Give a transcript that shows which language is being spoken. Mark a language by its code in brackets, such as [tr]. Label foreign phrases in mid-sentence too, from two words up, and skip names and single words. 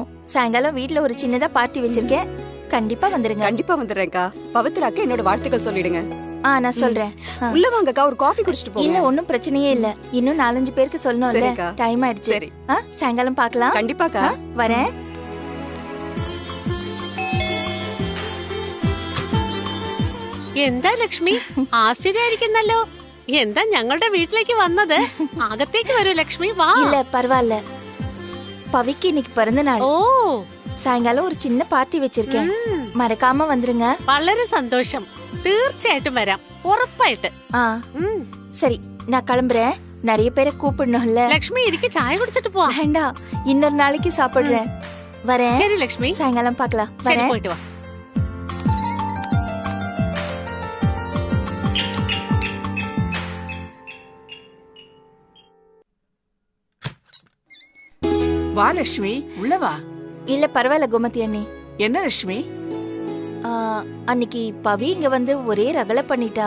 [ta] சாயங்காலம் வீட்ல ஒரு சின்னதா பார்ட்டி வச்சிருக்கேன். கண்டிப்பா வந்துருங்க. கண்டிப்பா வந்துடுறேன்க்கா. பவித்ராக்கு என்னோட வாழ்த்துக்கள் சொல்லிடுங்க. நான் சொல்றேன். உள்ள வாங்கக்கா, ஒரு காஃபி குடிச்சிட்டு போங்க. இல்ல ஒண்ணும் பிரச்சனையே இல்ல. இன்னும் 4-5 பேருக்கு சொல்லணும்ல. டைம் ஆயிடுச்சு. சரி, சாயங்காலம் பார்க்கலாம். கண்டிப்பாக்கா. வரேன். [ml] എന്താ ലക്ഷ്മി, ആശ്ചര്യമായിരിക്കുന്നല്ലോ. എന്താ ഞങ്ങളുടെ വീട്ടിലേക്ക് വന്നത്? അകത്തേക്ക് വരൂ ലക്ഷ്മി, വാ. [ta] இல்ல பரவாயில்ல, பவிக்கு இன்னைக்கு பிறந்த நாள். [ml] ഓ, [ta] சாயங்காலம் ஒரு சின்ன பார்ட்டி வச்சிருக்கேன். மறக்காம வந்துருங்க. [ml] വളരെ സന്തോഷം. തീർച്ചയായിട്ടും വരാം, ഉറപ്പായിട്ട്. [ta] சரி, நான் கிளம்புறேன். நிறைய பேரை கூப்பிடணும்ல. [ml] ലക്ഷ്മി ഇരിക്ക്, ചായ കുടിച്ചിട്ട് പോവാ. [ta] வேண்டாம், இன்னொரு நாளைக்கு சாப்பிடுறேன். வரேன். [ml] ശരി ലക്ഷ്മി, [ta] சாயங்காலம் பார்க்கலாம். [ml] ശരി, പോയിട്ട് വാ. [ta] வா லட்சுமி, உள்ள வா. இல்ல பரவாயில்ல கோமதி அண்ணி. என்ன லட்சுமி? அன்னைக்கு பவி இங்க வந்து ஒரே ரகலை பண்ணிட்டா.